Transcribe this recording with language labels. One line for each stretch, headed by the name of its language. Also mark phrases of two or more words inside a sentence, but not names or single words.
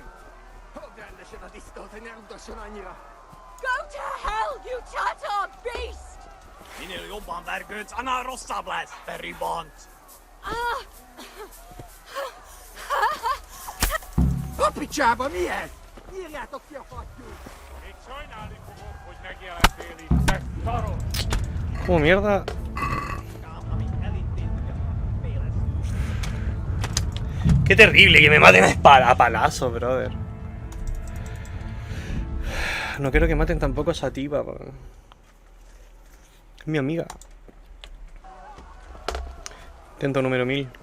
Hungarian: Rendesen a disznót, hogy ne utasson annyira!
English: Go to hell, you Tatar beast!
Hungarian: Minél jobban vergődsz, annál rosszabb lesz, te ribant! Papicsába mi ez? Nyírjátok ki a fattyút! Még sajnálni fogod, hogy megjelentél itt, te szaros!
Spanish: Como mierda. Qué terrible que me maten a palazo, brother. No quiero que maten tampoco a esa tipa, bro. Es mi amiga. Intento número 1000.